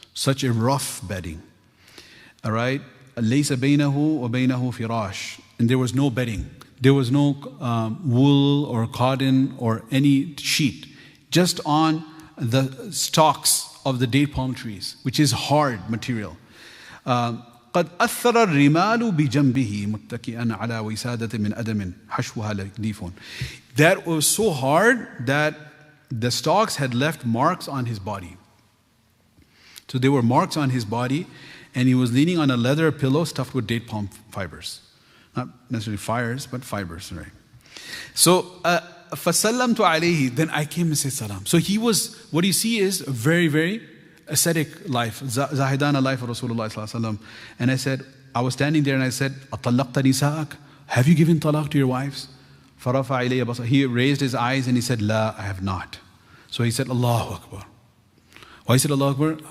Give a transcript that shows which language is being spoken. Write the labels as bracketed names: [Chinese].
[English] Such a rough bedding. All right? [Arabic] لَيْسَ بَيْنَهُ وَبَيْنَهُ فِرَاشٍ. [English] And there was no bedding. There was no wool or cotton or any sheet. Just on the stalks of the date palm trees, which is hard material. [Arabic] قَدْ أَثَّرَ الرِّمَالُ بِجَنْبِهِ مُتَّكِئًا عَلَى وِسَادَةٍ مِّنْ أَدَمٍ حَشْوُهَا لَكْدِيفٌ. [English] That was so hard that the stalks had left marks on his body. So there were marks on his body, and he was leaning on a leather pillow stuffed with date palm fibers. Not necessarily fires, but fibers, right? So, [Arabic] فَسَلَّمْتُ عَلَيْهِ. [English] Then I came and said salam. So he was, what you see is a very, very ascetic life, Zahidana life of Rasulullah Sallallahu Alaihi Wasallam. And I said, I was standing there and I said, [Arabic] أَطَلَّقْتَ نِسَاءَكَ. [English] Have you given talaq to your wives? [Arabic] فَرَفَعَ إِلَيَّ بَصَرَهُ. [English] He raised his eyes and he said, La, I have not. So he said, Allahu Akbar. Why he said Allahu Akbar?